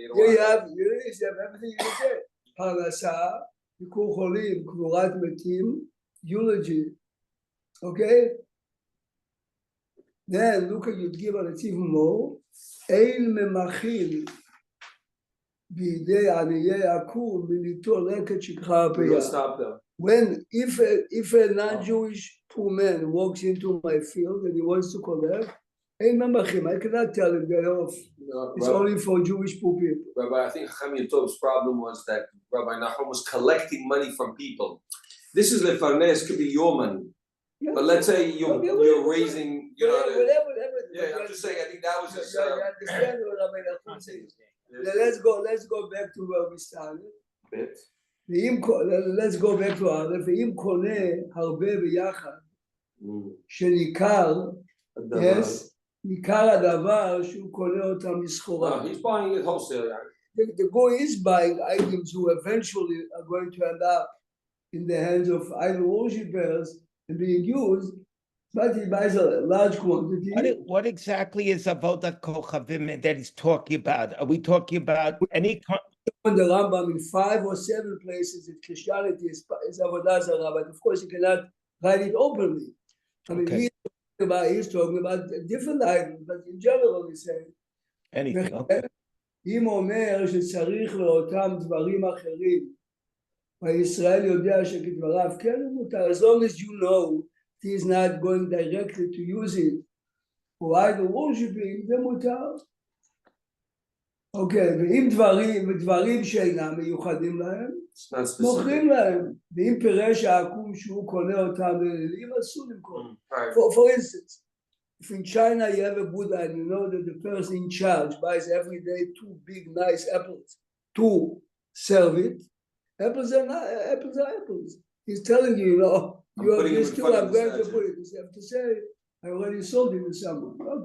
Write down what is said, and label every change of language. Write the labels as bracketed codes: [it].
[en] You have everything you say. [he] פרנסה, ביקור חולים, קבורת מתים, eulogy. [en] Okay? Then look at Yud Gimel, it's even more. [he] Ein memachil bidei aniyei akur milito leket shikha peyah. [en] Stop there. When if a non-Jewish poor man walks into my field and he wants to collect, [he] אין ממחים, [en] I cannot tell him get off. No, It's Rabbi, only for Jewish poor people. Rabbi, I think Chacham Yatov's problem was that Rabbi Nachum was collecting money from people. This is lefarnes, could be your money. Yeah. But let's say you're raising, you know. Whatever. Yeah, I'm just saying, I think that was his. You understand what Rabbi Nachum says? Let's go back to where we started. Let's go back to Aleph. [he] ואם קונה הרבה ביחד, שניכר, yes, ניכר הדבר שהוא קונה אותם מסחורה. [en] He's buying it wholesale. The guy is buying items who eventually are going to end up in the hands of idol worshippers and being used, but he buys a large quantity. What exactly is Avodat Kochavim that he's talking about? Are we talking about any? On the Rambam in 5 or 7 places that Christianity is Avodah Zarah, but of course you cannot write it openly. I mean, Okay. he's talking about different items, but in general he's saying, Anything? Okay. [he] אם אומר שצריך לאותם דברים אחרים, וישראל יודע שכדבריו כן מותר, [en] as long as you know he is not going directly to use it for idol worshiping, [he] זה מותר. אוקיי, ואם דברים שאינם מיוחדים להם, מוכרים להם, ואם פירש העקום שהוא קונה אותם לאלילים, אסור למכור. [en] For instance, if in China you have a Buddha and you know that the person in charge buys every day 2 big nice apples to serve it, apples are apples. He's telling you, you know, you have this too, I'm going to put it. You have to say, I already sold it to someone.